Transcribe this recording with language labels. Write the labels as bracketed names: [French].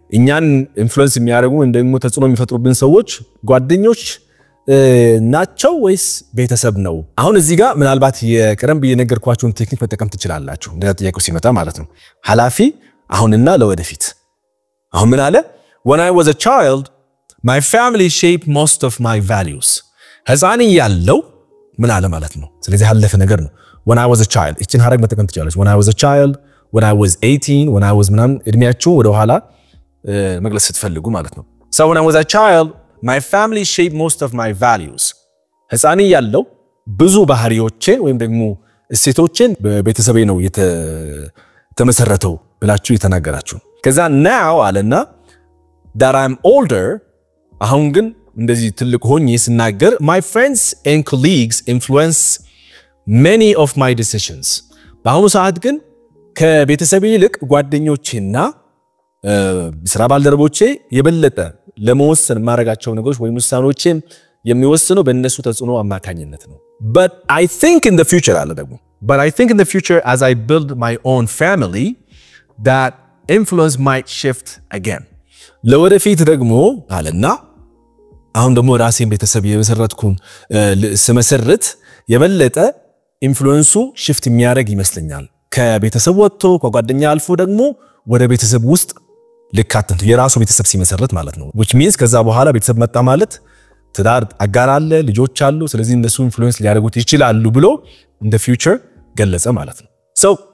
[Amharic] እኛን ኢንፍሉዌንስ የሚያደርጉ እንደሞ ተጽዕኖ የሚፈጥሩብን ሰዎች ጓደኞች ናቸው ወይስ ቤተሰብ ነው? አሁን እዚህ ጋር ምናልባት የቀደም በየነገርኳችሁን ቴክኒክ መጠቀም ትችላላችሁ እንደዛ ጥያቄው ሲመጣ ማለት ነው። ሐላፊ አሁንና ለወደፊት። አሁን ምን አለ? [English] when I was a child my family shaped most of my values. [Amharic] ህፃን ያለው ምን አለ ማለት ነው። ስለዚህ ያለፈ ነገር ነው። [English] when I was a child [Amharic] እቺን ሐረግ መጠቀም ትችላላችሁ። when I was a child, when I was 18, when I was ምናምን እድሜያችሁ ወደ ኋላ መግለጽ ስትፈልጉ ማለት ነው። [English] so when I was a child my family shaped most of my values. [Amharic] ህፃን ያለው ብዙ ባህሪዎችን ወይም ደግሞ እሴቶችን በቤተሰቤ ነው የተመሰረተው ብላችሁ የተናገራችሁ። ከዛ now አለና [English] that I'm older [Amharic] አሁን ግን እንደዚህ ትልቅ ሆኜ ስናገር [English] my friends and colleagues influence many of my decisions. [Amharic] በአሁኑ ሰዓት ግን ከቤተሰቤ ይልቅ ጓደኞቼና ስራ ባልደረቦቼ የበለጠ ለመወሰን ማረጋቸው ነገሮች ወይ ውሳኔዎቼ የሚወስነው በእነሱ ተጽዕኖ አማካኝነት ነው። [English] but I think in the future [Amharic] አለ ደግሞ [English] but I think in the future as I build my own family that influence might shift again. [Amharic] ለወደፊት ደግሞ አለና አሁን ደግሞ ራሴን ቤተሰብ የመሰረትኩን ስመሰርት የበለጠ ኢንፍሉዌንሱ shift የሚያደርግ ይመስለኛል። ከቤተሰብ ወጥቶ ከጓደኛ አልፎ ደግሞ ወደ ቤተሰብ ውስጥ ልካተት የራሱ ቤተሰብ ሲመሰረት ማለት ነው። [English] which means [Amharic] ከዛ በኋላ ቤተሰብ መጣ ማለት ትዳር አጋር አለ፣ ልጆች አሉ። ስለዚህ እነሱ ኢንፍሉዌንስ ሊያደርጉት ይችላሉ ብሎ [English] in the future [Amharic] ገለጸ ማለት ነው። so